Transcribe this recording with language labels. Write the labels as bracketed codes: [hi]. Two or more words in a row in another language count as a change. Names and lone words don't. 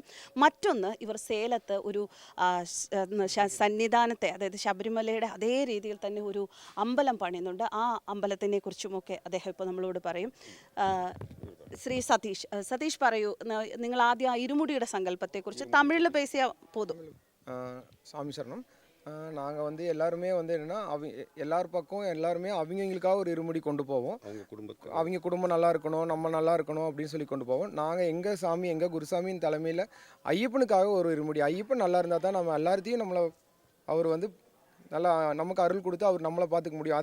[ml] മറ്റൊന്ന്, ഇവർ സേലത്ത് ഒരു സന്നിധാനത്തെ, അതായത് ശബരിമലയുടെ അതേ രീതിയിൽ തന്നെ ഒരു അമ്പലം പണിയുന്നുണ്ട്. ആ അമ്പലത്തിനെ കുറിച്ചുമൊക്കെ അദ്ദേഹം ഇപ്പോൾ നമ്മളോട് പറയും. ശ്രീ സതീഷ് പറയൂ, നിങ്ങൾ ആദ്യം ആ ഇരുമുടിയുടെ സങ്കല്പത്തെക്കുറിച്ച് തമിഴിൽ [ta] பேசிய போதும். சாமி சரணம். நாங்கள் வந்து எல்லாருமே வந்து என்னென்னா எல்லார் பக்கம் எல்லாருமே அவங்களுக்காக ஒரு இருமுடி கொண்டு போவோம். அவங்க குடும்பம் நல்லா இருக்கணும், நம்ம நல்லா இருக்கணும் அப்படின்னு சொல்லி கொண்டு போவோம். நாங்கள் எங்கள் சாமி, எங்கள் குருசாமியின் தலைமையில் ஐயப்பனுக்காக ஒரு இருமுடி. ஐயப்பன் நல்லா இருந்தால் தான் நம்ம எல்லாத்தையும் அவர் வந்து நல்லா நமக்கு அருள் கொடுத்து அவர் நம்மளை பார்த்துக்க முடியும்.